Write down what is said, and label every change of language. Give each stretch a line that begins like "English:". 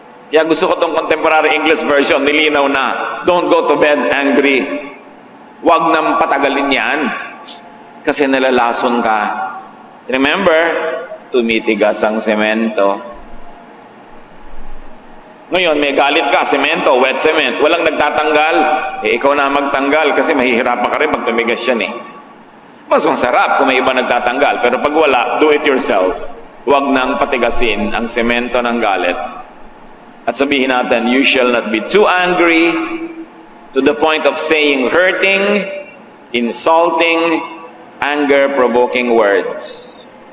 Filipino: Kaya gusto ko tong
English: contemporary English version,
Filipino: nilinaw na,
English: don't go to bed angry.
Filipino: Huwag nang patagalin yan. Kasi nalalason ka. Remember, tumitigas ang semento. Ngayon, may galit ka, semento,
English: wet cement,
Filipino: walang nagtatanggal. Ikaw na magtanggal kasi mahihirapan ka rin pag tumigas yan Mas masarap kung may iba nagtatanggal. Pero pag wala,
English: do it yourself.
Filipino: Huwag nang patigasin ang semento ng galit. At sabihin natin,
English: you shall not be too angry to the point of saying hurting, insulting, anger-provoking words.